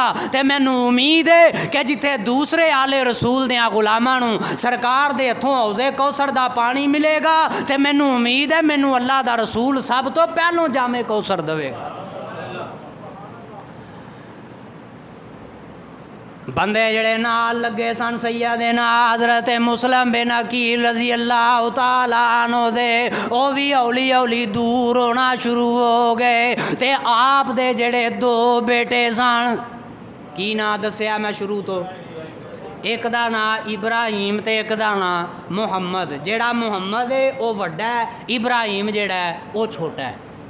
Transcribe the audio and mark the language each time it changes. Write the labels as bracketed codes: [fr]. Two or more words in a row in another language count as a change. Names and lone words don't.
[pa] ਤੇ ਮੈਨੂੰ ਉਮੀਦ ਹੈ ਕਿ ਜਿੱਥੇ ਦੂਸਰੇ ਆਲੇ ਰਸੂਲ ਦੀਆਂ ਗ਼ੁਲਾਮਾਂ ਨੂੰ ਸਰਕਾਰ ਦੇ ਹੱਥੋਂ ਹੌਜ਼ੇ ਕੌਸਰ ਦਾ ਪਾਣੀ ਮਿਲੇਗਾ ਤੇ ਮੈਨੂੰ ਉਮੀਦ ਹੈ ਮੈਨੂੰ ਅੱਲਾਹ ਦਾ ਰਸੂਲ ਸਭ ਤੋਂ ਪਹਿਲੋਂ ਜਾਮੇ ਕੌਸਰ ਦੇਵੇਗਾ। ਬੰਦੇ ਜੜੇ ਨਾਲ ਲੱਗੇ ਸਨ ਸੱਯਦਨਾ ਹਜ਼ਰਤ ਮੁਸਲਿਮ ਬਿਨ ਅਕੀਲ [ar] رضي الله تعالى عنه [pa] ਦੇ ਵੋ ਵੀ ਹੌਲੀ ਹੌਲੀ ਦੂਰ ਹੋਣਾ ਸ਼ੁਰੂ ਹੋ ਗਏ। ਤੇ ਆਪ ਦੇ ਜੜੇ ਦੋ ਬੇਟੇ ਸਨ, ਕੀ ਨਾ ਦੱਸਿਆ ਮੈਂ ਸ਼ੁਰੂ ਤੋਂ, ਇੱਕ ਦਾ ਨਾਮ ਇਬਰਾਹੀਮ ਤੇ ਇੱਕ ਦਾ ਨਾਮ ਮੁਹੰਮਦ। ਜੇੜਾ ਮੁਹੰਮਦ ਹੈ ਵੋ ਵੱਡਾ ਹੈ, ਇਬਰਾਹੀਮ ਜੇੜਾ ਹੈ ਵੋ ਛੋਟਾ ਹੈ।